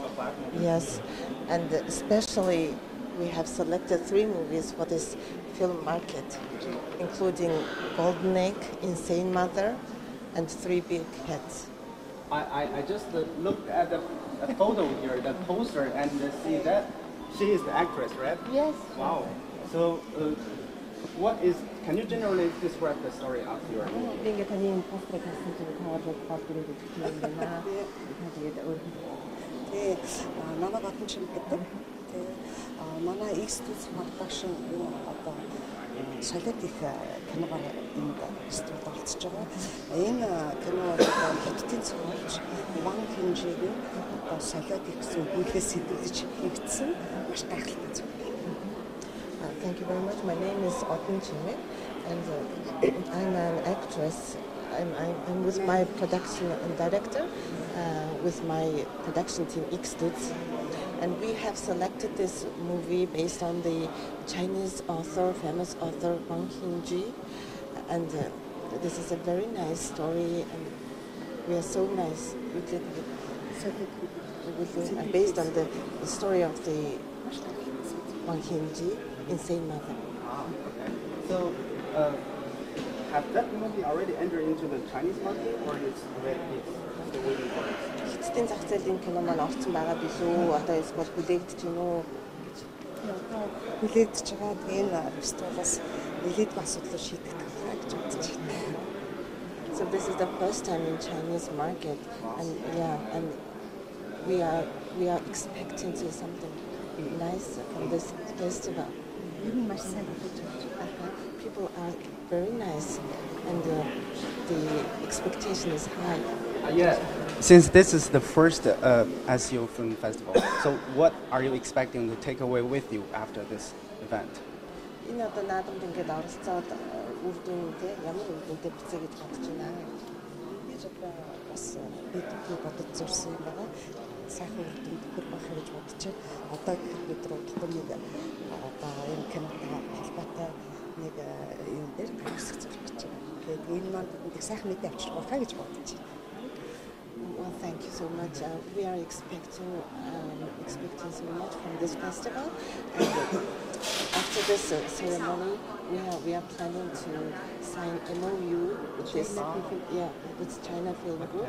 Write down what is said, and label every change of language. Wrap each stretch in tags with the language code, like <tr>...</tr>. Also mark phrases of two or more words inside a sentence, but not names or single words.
<en>Yes, and especially we have selected 3 movies for this film market, including Golden Egg, Insane Mother, and 3 Big Heads. I just looked at the photo here, the poster, and see that she is the actress, right? Yes. Wow. So, can you generally describe the story of your movie?</en> <mn>Намайг Одон Чимэг гэдэг. Манай X-Studio production одоо солиод их киногоор энд студид оролцож байгаа. Энэ кино хиттийн цогцолж Wang Qingdao одоо солиод их гэсэн үгнээс сэдвүүлж хийгдсэн маш гайхалтай зүйл.</mn> <en>Thank you very much. My name is Odin Chimik, and I'm an actress. I'm with my production director, with my production team X-Studio. And we have selected this movie based on the Chinese famous author Wang Qingdao. And this is a very nice story, and we are so nice. Based on the story of the Wang Qingdao, Insane Mother. Okay. So, have that movie already entered into the Chinese market, or it's still waiting for it?</en> <mn>Хятадын зах зээлийн кино маань орсон байгаа билүү? Одоо эсвэл хүлээгдэж байна уу? Хүлээгдэж байгаа. Энэ фестивалаас нэлээдгүй асуудлыг шийдэх талаа гэж бодож байна.</mn> <en>So this is the first time in Chinese market, and we are expecting to something nice from this festival. People are very nice, and the expectation is high. Since this is the first SCO Film Festival, so what are you expecting to take away with you after this event?</en> <mn>Энэ одоо наадамд ингээд оролцоод үр дүнтэй ямар үр дүнтэй бицээ гэж бодож байна. Гэж одоо бас бидний бодож зурсан юм байна. Сайхан үр дүнд хөр байх гэж бодож байна. Одоо гэхэд бид нар удалгүй нэг одоо энэ кинотой холбоотой нэг юм дээр гаргасах зорилго гэж байгаа. Тэгээд энэ манд нэг сайхан мэдээ авчрахаа гэж бодож байна.</mn> <en>Well, thank you so much. We are expecting so much from this festival. And after this ceremony, we are planning to sign MOU with this with China Film Group.</en>